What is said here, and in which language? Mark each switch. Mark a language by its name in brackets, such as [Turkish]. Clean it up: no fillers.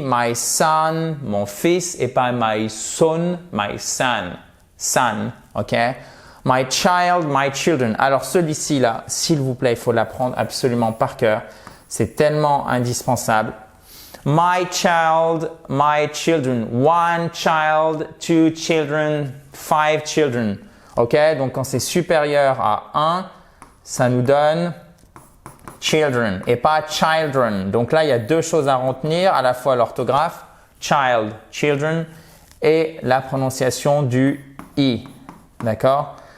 [English] My son, [French] mon fils, et pas [English] my son, my son. Son, ok? My child, my children. [French] Alors celui-ci là, s'il vous plaît, il faut l'apprendre absolument par cœur. C'est tellement indispensable. [English] My child, my children. One child, two children, five children. Ok? [French] Donc quand c'est supérieur à 1, ça nous donne children et pas children. Donc là, il y a deux choses à retenir, à la fois l'orthographe, child, children, et la prononciation du i. D'accord?